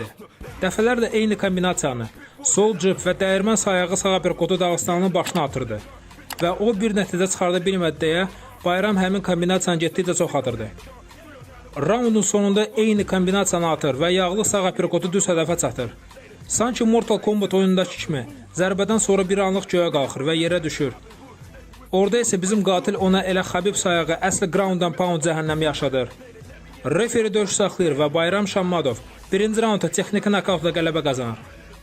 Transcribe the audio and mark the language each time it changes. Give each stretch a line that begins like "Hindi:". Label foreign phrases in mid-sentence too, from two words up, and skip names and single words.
Azerbaijani: Dəfələrlə eyni kombinasiyanı, sol cıp və dəyirmən sayağı sağa bir qotu Dağıstanlının başına atırdı və o bir nəticə çıxarda bilmədi deyə Bayram həmin kombinasiyanı getdikcə çox atırdı. Raundun sonunda eyni kombinasiyanı atır və yağlı sağ aperkotu düz hədəfə çatır. Sanki Mortal Kombat oyunundakı kimi zərbədən sonra bir anlıq göyə qalxır və yerə düşür. Orada isə bizim qatil ona elə Xabib sayağı əsli
English: ground and pound
Azerbaijani: cəhənnəmi yaşadır. Referi döyüş saxlayır və Bayram Şammadov birinci raundda texniki nokautla qələbə qazanır.